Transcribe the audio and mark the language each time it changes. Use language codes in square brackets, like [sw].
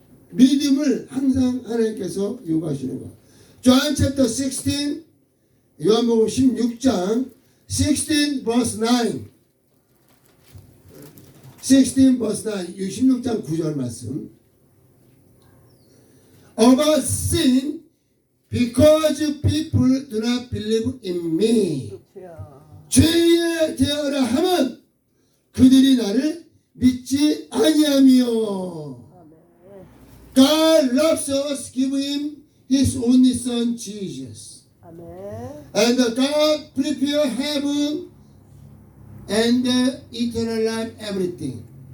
[ko] 믿음을 항상 하나님께서 요구하시는 거. [en] John chapter 16, [ko] 요한복음 16장 [en] 16 verse 9. 16 verse 9. [ko] 16장 9절 말씀. [en] About sin, because people do not believe in me. [ko] 죄에 대하여 하면 그들이 나를 믿지 아니하며. [en] God loves us, give him his only son Jesus. [ko] 아멘. [en] And God prepare heaven and the eternal life, everything.